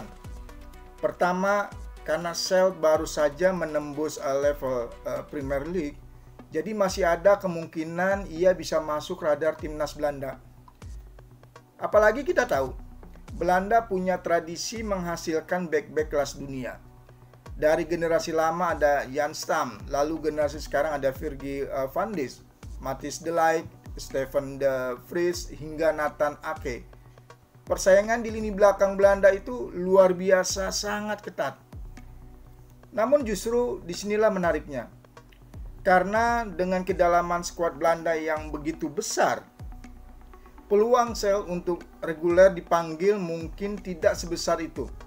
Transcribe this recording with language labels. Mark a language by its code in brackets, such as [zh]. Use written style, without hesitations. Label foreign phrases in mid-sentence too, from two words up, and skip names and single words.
[id] Pertama, karena Sancho baru saja menembus level Premier League, jadi masih ada kemungkinan ia bisa masuk radar timnas Belanda. Apalagi kita tahu, Belanda punya tradisi menghasilkan bek-bek kelas dunia. Dari generasi lama ada Jan Stam, lalu generasi sekarang ada Virgil van Dijk, Matthijs de Ligt, Steven de Vrij, hingga Nathan Ake. Persaingan di lini belakang Belanda itu luar biasa sangat ketat. Namun justru disinilah menariknya. Karena dengan kedalaman skuad Belanda yang begitu besar, peluang Sancho untuk reguler dipanggil mungkin tidak sebesar itu.